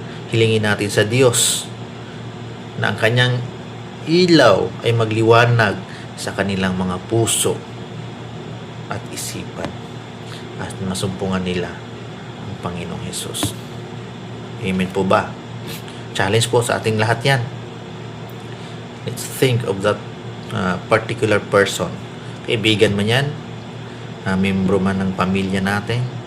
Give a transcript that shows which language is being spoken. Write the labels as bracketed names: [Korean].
[Filipino] Hilingin natin sa Diyos na ang kanyang ilaw ay magliwanag sa kanilang mga puso at isipan at masumpungan nila ang Panginoong Hesus. Amen po ba? Challenge po sa ating lahat yan. [English] Let's think of that particular person. [Filipino] Kaibigan man yan, membro man ng pamilya natin.